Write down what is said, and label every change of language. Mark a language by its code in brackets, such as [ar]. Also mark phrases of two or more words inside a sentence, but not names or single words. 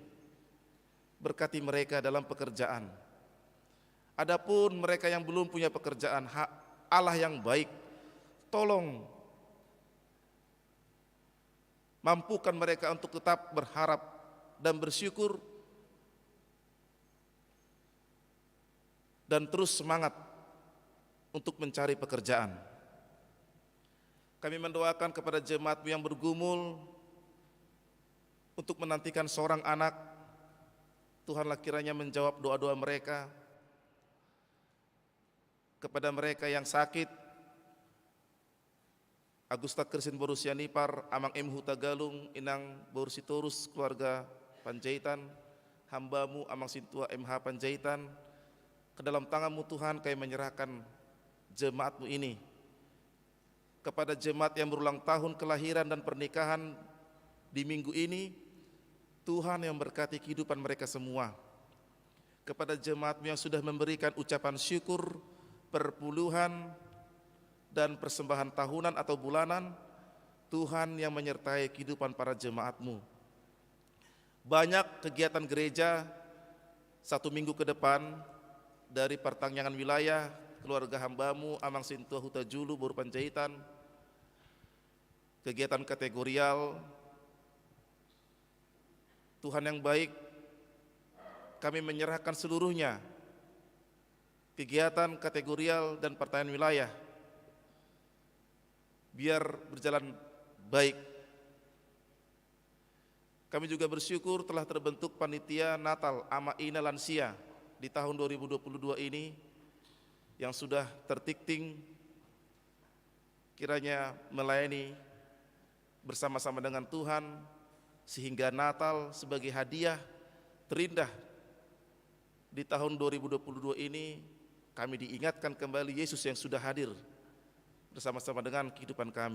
[id] Berkati mereka dalam pekerjaan. Adapun mereka yang belum punya pekerjaan, Allah yang baik, tolong mampukan mereka untuk tetap berharap dan bersyukur dan terus semangat untuk mencari pekerjaan. Kami mendoakan kepada jemaat-Mu yang bergumul untuk menantikan seorang anak. Tuhanlah kiranya menjawab doa-doa mereka. Kepada mereka yang sakit, Agusta Krisin Borusianipar, Amang M. Huta Galung, Inang Borusitorus, keluarga Panjaitan, hamba-Mu Amang Sintua MH Panjaitan, ke dalam tangan-Mu Tuhan kami menyerahkan jemaat-Mu ini. Kepada jemaat yang berulang tahun kelahiran dan pernikahan di minggu ini, Tuhan yang berkati kehidupan mereka semua. Kepada jemaat-Mu yang sudah memberikan ucapan syukur, perpuluhan, dan persembahan tahunan atau bulanan, Tuhan yang menyertai kehidupan para jemaat-Mu. Banyak kegiatan gereja 1 minggu ke depan, dari pertangyangan wilayah, keluarga hamba-Mu Amang Sintua Huta Julu, Boru Panjaitan, kegiatan kategorial. Tuhan yang baik, kami menyerahkan seluruhnya, kegiatan kategorial dan pertanyaan wilayah, biar berjalan baik. Kami juga bersyukur telah terbentuk panitia Natal Ama Ina Lansia di tahun 2022 ini yang sudah tertikting, kiranya melayani bersama-sama dengan Tuhan sehingga Natal sebagai hadiah terindah di tahun 2022 ini kami diingatkan kembali Yesus yang sudah hadir bersama-sama dengan kehidupan kami.